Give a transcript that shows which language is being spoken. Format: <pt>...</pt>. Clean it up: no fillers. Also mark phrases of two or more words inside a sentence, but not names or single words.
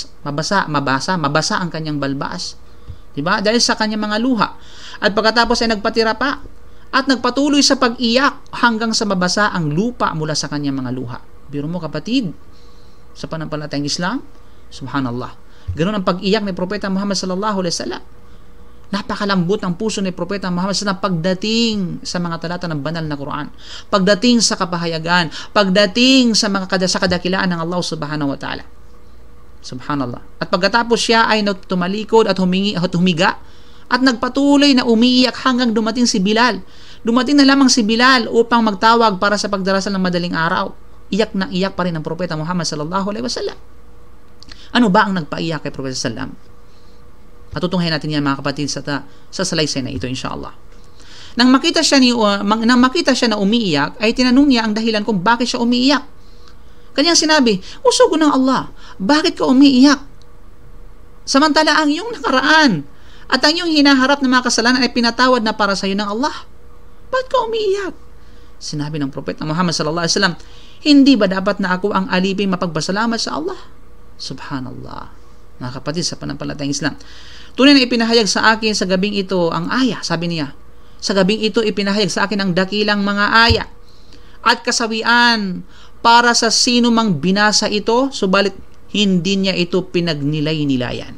<tl>Mabasa ang kanyang balbas. Diba? Dahil sa kanyang mga luha. At pagkatapos ay nagpatira pa at nagpatuloy sa pag-iyak hanggang sa mabasa ang lupa mula sa kanyang mga luha. Biro mo kapatid, sa pananampalatayang Islam, subhanallah. Ganun ang pag-iyak ni Propeta Muhammad</tl> <ar>صلى الله عليه وسلم.</ar> <tl>Napakalambot ng puso ni Propeta Muhammad sa pagdating sa mga talata ng banal na Quran, pagdating sa kapahayagan, pagdating sa sa kadakilaan ng Allah</tl> <ar>سبحانه وتعالى.</ar> <tl>Subhanallah. At pagkatapos siya ay tumalikod at humiga at nagpatuloy na umiiyak hanggang dumating si Bilal. Dumating na lamang si Bilal upang magtawag para sa pagdarasal ng madaling araw. Iyak na iyak pa rin ang Propeta Muhammad</tl> <ar>صلى الله عليه وسلم.</ar> <tl>Ano ba ang nagpaiyak kay Propeta sallam? Matutunghayan natin yan mga kapatid sa salaysay na ito inshallah. Nang makita siya na umiiyak, ay tinanong niya ang dahilan kung bakit siya umiiyak. Kanyang sinabi, "Usugo ng Allah, bakit ka umiiyak? Samantala ang iyong nakaraan at ang iyong hinaharap na mga kasalanan ay pinatawad na para sa iyo ng Allah. Bakit ka umiiyak?" Sinabi ng Propeta Muhammad</tl> <ar>صلى الله عليه وسلم,</ar> <tl>"Hindi ba dapat na ako ang aliping mapagpasalamat sa Allah?" Subhanallah. Mga kapatid sa pananampalatayang Islam, tunay na ipinahayag sa akin sa gabing ito ang aya, sabi niya. Sa gabing ito ipinahayag sa akin ang dakilang mga aya at kasawian para sa sino mang binasa ito, subalit hindi niya ito pinagnilay-nilayan.</tl>